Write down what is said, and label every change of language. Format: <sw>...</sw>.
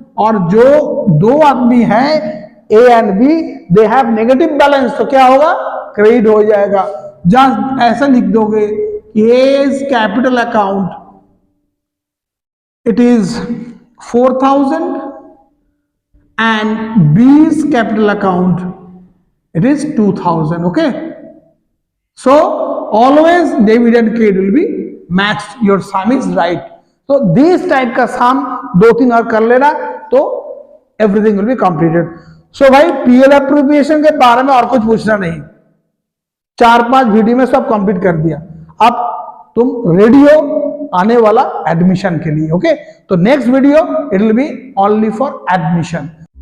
<hi>और जो दो आदमी है A and B, दे have negative balance, तो क्या होगा, क्रेडिट हो जाएगा। जस्ट ऐसा लिख दोगे,</hi> <en>A's capital account it is 4,000 and B's capital account it is 2,000. Okay, so always debit and credit will be matched, your sum is right.</en> <hi>So this type का sum 2-3 और कर लेना तो</hi> <en>everything will be completed.</en> <hi>So भाई PL appropriation के बारे में और कुछ पूछना नहीं, 4-5 वीडियो में सब कंप्लीट कर दिया। अब तुम रेडी हो आने वाला एडमिशन के लिए। ओके, तो</hi> <en>Next video it will be only for admission.</en>